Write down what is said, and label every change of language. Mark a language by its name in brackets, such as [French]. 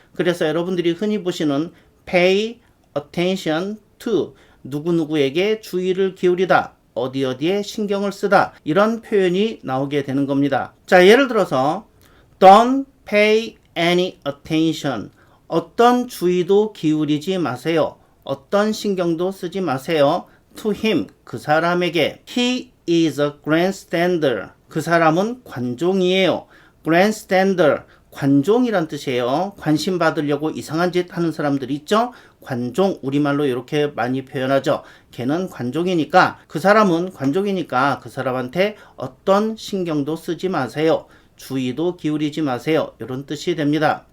[Korean] 그래서 여러분들이 흔히 보시는 [English] pay attention to, [Korean] 누구누구에게 주의를 기울이다, 어디에 신경을 쓰다 이런 표현이 나오게 되는 겁니다. 자, 예를 들어서 [English] don't pay any attention, [Korean] 어떤 주의도 기울이지 마세요, 어떤 신경도 쓰지 마세요. [English] to him, [Korean] 그 사람에게. [English] he is a grandstander, [Korean] 그 사람은 관종이에요. grandstander, 관종이란 뜻이에요. 관심 받으려고 이상한 짓 하는 사람들 있죠? 관종, 우리말로 이렇게 많이 표현하죠. 걔는 관종이니까, 그 사람은 관종이니까 그 사람한테 어떤 신경도 쓰지 마세요, 주의도 기울이지 마세요 이런 뜻이 됩니다.